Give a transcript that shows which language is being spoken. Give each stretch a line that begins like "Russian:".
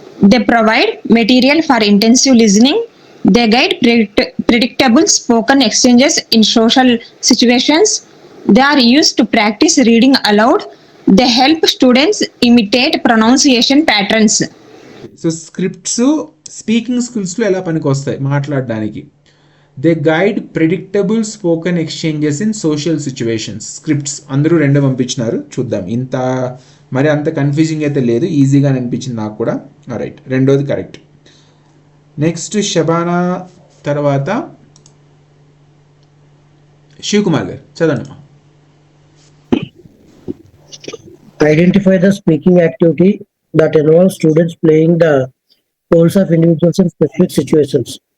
English: They provide material for intensive listening. They guide predictable spoken exchanges in social situations. They are used to practice reading aloud. They help students imitate pronunciation patterns.
Telugu: So scripts speaking స్కిల్స్లో ఎలా పనికి వస్తాయి మాట్లాడడానికి.
English: They guide predictable spoken exchanges in social situations.
Telugu: Scripts అందరూ రెండు పంపించినారు, చూద్దాం. ఇంత మరి అంత కన్ఫ్యూజింగ్ అయితే లేదు, ఈజీగా అనిపించింది నాకు కూడా. రైట్, రెండోది కరెక్ట్. నెక్స్ట్ షబానా తర్వాత శివకుమార్ గారు చదవండి.
English: Identify the speaking activity that involves students playing the roles of individuals in specific situations.